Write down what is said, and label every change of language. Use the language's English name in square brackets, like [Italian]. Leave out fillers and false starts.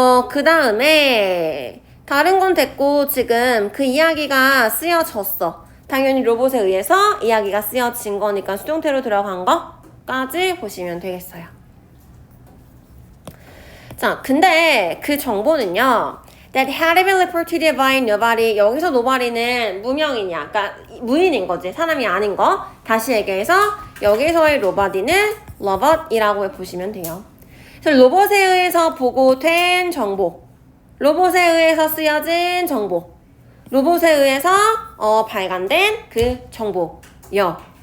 [Korean] 그 다음에 다른 건 됐고 지금 그 이야기가 쓰여졌어. 당연히 로봇에 의해서 이야기가 쓰여진 거니까 수동태로 들어간 거까지 보시면 되겠어요. 자, 근데 그 정보는요. [English] That had been reported by nobody. [Korean] 여기서 nobody는 무명이냐, 그러니까 무인인 거지. 사람이 아닌 거. 다시 얘기해서 여기서의 nobody는 robot이라고 보시면 돼요. 그래서 로봇에 의해서 보고된 정보, 로봇에 의해서 쓰여진 정보, 로봇에 의해서 발간된 그 정보요.